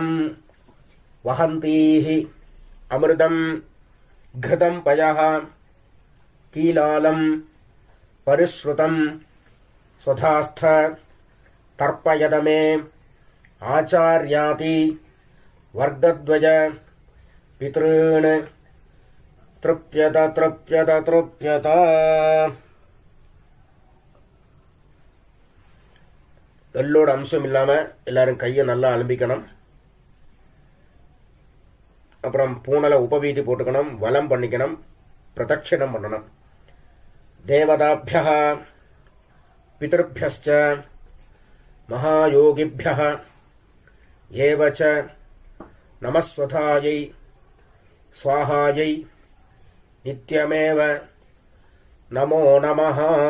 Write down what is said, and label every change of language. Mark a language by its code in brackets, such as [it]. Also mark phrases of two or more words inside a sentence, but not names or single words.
[sa] वहन्तीः अमृतं घृतं पयः कीलालं परिश्रुतं स्वधास्थ तर्पयद मे आचार्याति वर्गद्वय पितॄन् तृप्यत तृप्यत तृप्यत. [ta] எள்ளோட அம்சம் இல்லாமல் எல்லாரும் கையை நல்லா அலம்பிக்கணும். அப்புறம் பூனலை உபவீதி போட்டுக்கணும், வலம் பண்ணிக்கணும், பிரதட்சிணம் பண்ணணும். [sa] देवताभ्यः पितृभ्यश्च महायोगिभ्यः एवच्च नमस्स्वधायै स्वाहायै नित्यमेव नमो नमः.